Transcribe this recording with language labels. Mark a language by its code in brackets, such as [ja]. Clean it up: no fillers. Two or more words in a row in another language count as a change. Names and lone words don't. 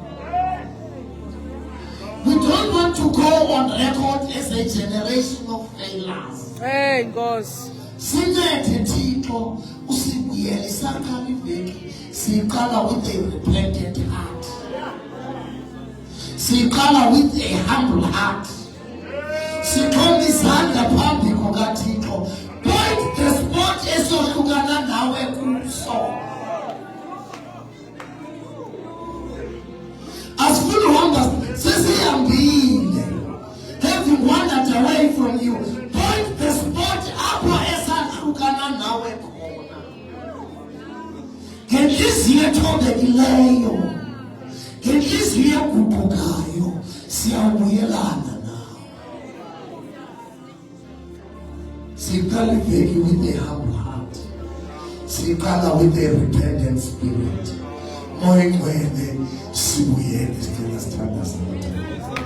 [en] We don't want to go on record as a generation of failures. Hey Nkosi. [xh] Sincede Thixo usibuyele isaqala iveki. Siqala [en] with a repentant heart. [xh] Siqala [en] with a humble heart. [xh] Sithoma izandla phambi kukaThixo. [en] Point the spot [xh] esohlukana nawe kuso. Asifuna uhamba sesihambile. [en] Having wandered away from you. Point the spot [xh] apho esahlukana nawe khona. Ngenhliziyo ethobekileyo, ngenhliziyo eguqukayo, siyabuyelana nawe. Siqala iveki [en] with a humble heart. [xh] Siqala [en] with a repentant spirit. [xh] Moya Ngcwele sibuyele sicela sithandaze.